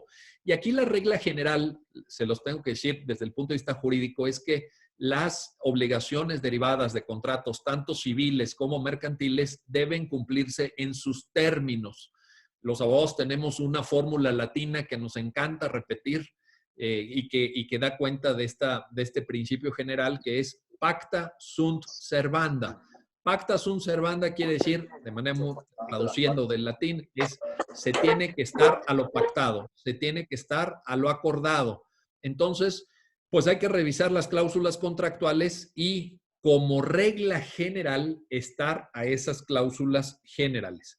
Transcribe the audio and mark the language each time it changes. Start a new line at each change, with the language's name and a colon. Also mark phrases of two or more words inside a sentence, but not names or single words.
Spanish: Y aquí la regla general, se los tengo que decir desde el punto de vista jurídico, es que las obligaciones derivadas de contratos, tanto civiles como mercantiles, deben cumplirse en sus términos. Los abogados tenemos una fórmula latina que nos encanta repetir y que da cuenta de este principio general, que es
Latin: pacta sunt servanda. Pacta sunt servanda
Spanish: quiere decir, de manera muy, traduciendo del latín, es se tiene que estar a lo pactado, se tiene que estar a lo acordado. Entonces, pues hay que revisar las cláusulas contractuales y, como regla general, estar a esas cláusulas generales.